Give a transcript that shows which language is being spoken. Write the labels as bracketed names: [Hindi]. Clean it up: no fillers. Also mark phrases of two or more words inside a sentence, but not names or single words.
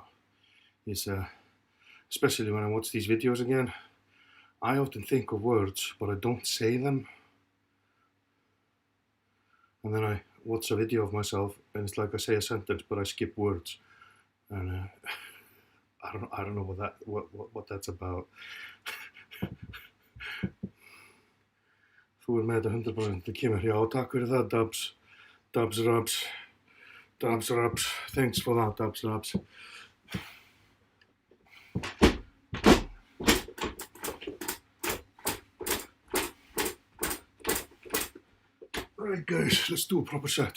[English] Is especially when I watch these videos again, I often think of words, but I don't say them. And then I watch a video of myself, and it's like I say a sentence, but I skip words, and I don't know what that's about. [Icelandic] Þú með þetta 100%, það kemur. Já, takk fyrir það, Dubs Rubs. [English] Thanks for that, Dubs Rubs. Right, guys, let's do a proper set.